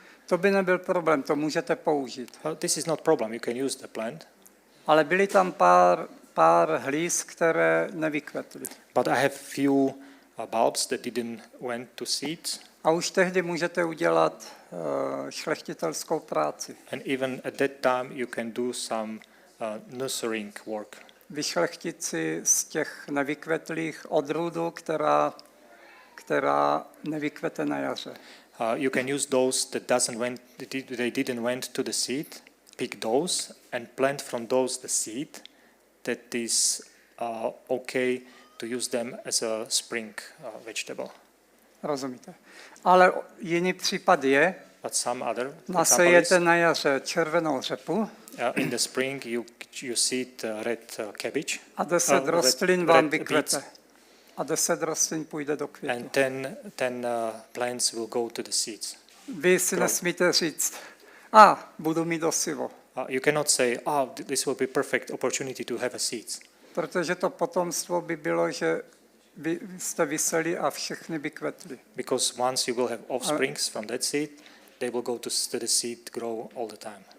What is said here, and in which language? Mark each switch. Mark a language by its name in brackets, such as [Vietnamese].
[Czech] To by nebyl problém, to můžete použít. [English] This is not problem. You can use the plant. [Czech] Ale byly tam pár hlíz, které nevykvetly. [English] But I have few bulbs that didn't went to seeds. [Czech] A už tehdy můžete udělat šlechtitelskou práci. [English] And even at that time, you can do some nurturing work. [Czech] vyšlechtit si z těch nevykvetlých odrůdu, která nevykvete na jaře. [English] You can use those that they didn't went to the seed, pick those and plant from those the seed that is okay to use them as a spring vegetable. [Czech] Rozumíte? Ale jiný případ je, [English] But some other [Czech] nasejete na jaře červenou řepu [English] in the spring you seed red cabbage [Czech] a 10 rostlin vám vykvete. A 10 rostlin půjde do květu. [English] and 10 plants will go to the seeds. [Czech] Vy si nesmíte říct, budu mít osivo, [English] You cannot say, this will be perfect opportunity to have a seeds. [Czech] protože to potomstvo by bylo, že vy jste vyseli a všechny by kvetly. [English] Because once you will have offsprings from that seed, they will go to the seed grow all the time.